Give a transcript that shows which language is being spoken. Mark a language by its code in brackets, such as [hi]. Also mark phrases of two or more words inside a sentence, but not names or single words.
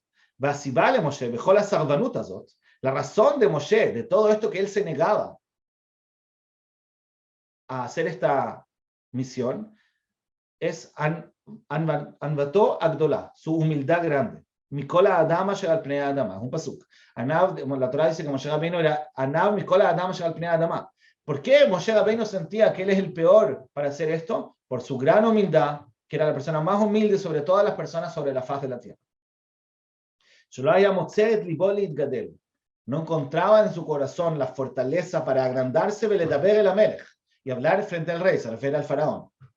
[es] La razón de Moshe, de todo esto que él se negaba a hacer esta misión, es [he] ענוותו הגדולה, [es] su humildad grande. [he] מכל האדם אשר על פני האדמה, [es] es un pasuk. La Torah dice que Moshe Rabbeinu era [he] ענו מכל האדם אשר על פני האדמה. [es] ¿Por qué Moshe Rabbeinu sentía que él es el peor para hacer esto? Por su gran humildad, que era la persona más humilde sobre todas las personas sobre la faz de la tierra. No encontraba en su corazón la fortaleza para agrandarse y hablar frente al rey, se refiere al faraón.